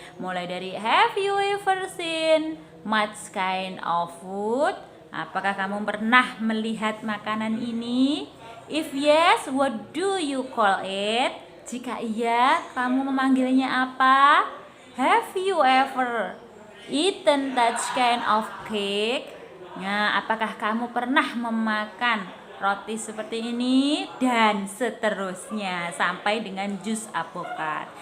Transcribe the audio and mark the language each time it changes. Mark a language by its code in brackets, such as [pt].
[id] Mulai dari [en] have you ever seen much kind of food? [id] Apakah kamu pernah melihat makanan ini? [en] If yes, what do you call it? [id] Jika iya, kamu memanggilnya apa? [en] Have you ever eaten that kind of cake? [id] Nah, apakah kamu pernah memakan roti seperti ini? Dan seterusnya sampai dengan jus apokat.